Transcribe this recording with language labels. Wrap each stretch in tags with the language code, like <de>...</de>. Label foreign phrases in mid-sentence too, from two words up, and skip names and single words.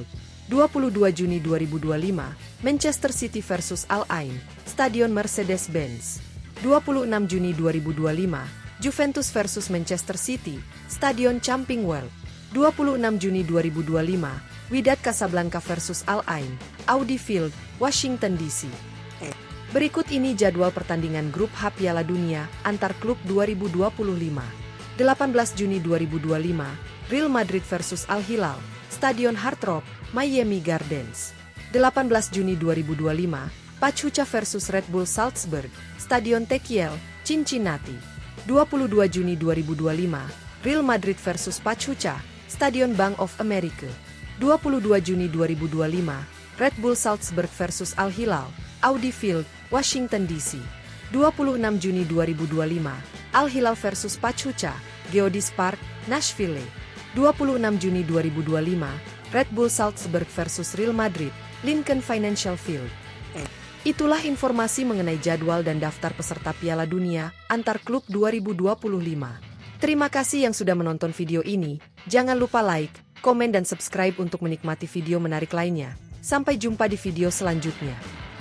<id>22 Juni 2025, Manchester City versus Al Ain, Stadion Mercedes-Benz. 26 Juni 2025, Juventus versus Manchester City, Stadion Camping World. 26 Juni 2025, Wydad Casablanca versus Al Ain, Audi Field, Washington DC. Berikut ini jadwal pertandingan grup H Piala Dunia antar klub 2025. 18 Juni 2025, Real Madrid versus Al Hilal, Stadion Hard Rock, Miami Gardens. 18 Juni 2025, Pachuca versus Red Bull Salzburg, Stadion Tekiel, Cincinnati. 22 Juni 2025, Real Madrid versus Pachuca, Stadion Bank of America. 22 Juni 2025, Red Bull Salzburg versus Al Hilal, Audi Field, Washington DC. 26 Juni 2025, Al Hilal versus Pachuca, Geodis Park, Nashville. 26 Juni 2025, Red Bull Salzburg versus Real Madrid, Lincoln Financial Field. Itulah informasi mengenai jadwal dan daftar peserta Piala Dunia antar klub 2025. Terima kasih yang sudah menonton video ini. Jangan lupa like, komen dan subscribe untuk menikmati video menarik lainnya. Sampai jumpa di video selanjutnya.</id>